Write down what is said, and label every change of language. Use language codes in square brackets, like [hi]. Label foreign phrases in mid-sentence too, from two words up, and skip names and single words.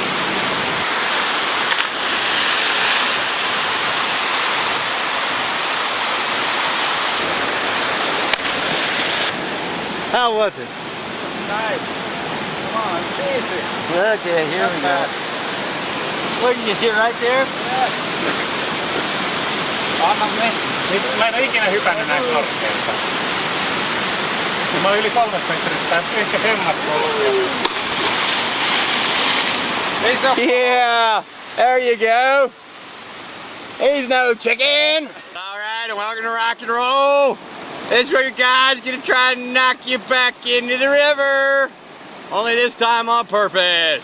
[en] How was it? Nice. Come on, easy. Okay, here we go. Where did you sit right there? [fi] Mä en ole ikinä hypännyt näin korkealta. Mä olin yli 3 metriä, ehkä hemmaskoulu. [en] Yeah, there you go. He's no chicken. All right, and welcome to rock and roll. This is where your guy's gonna try and knock you back into the river. Only this time on purpose.